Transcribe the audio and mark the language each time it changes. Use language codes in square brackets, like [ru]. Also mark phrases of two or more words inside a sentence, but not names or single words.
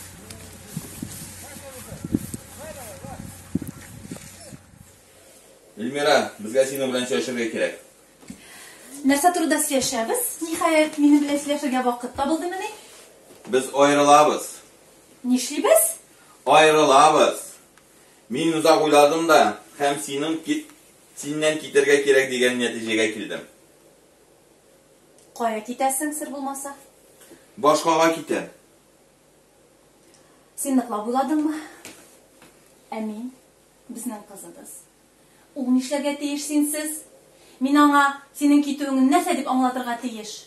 [tt] Эльмира, безгә синең белән сөйләшергә кирәк. Нәрсә турында сөйләшәбез? Ниһаять, минем белән сөйләшергә вакыт табылдымыни? Без аерылабыз. Нишлибез? Ayrılabız. Min uzak uyladım da hem senden kitергә кирәк дигән нәтиҗәгә килдем. Кая китәсең, сер булмаса? Башкага китәм. Син ныклап уйладыңмы? Әмин, безнең кызыбыз. Ул нишләргә тиеш синсез? Мин аңа синең китүеңне нәрсә дип аңлатырга тиеш?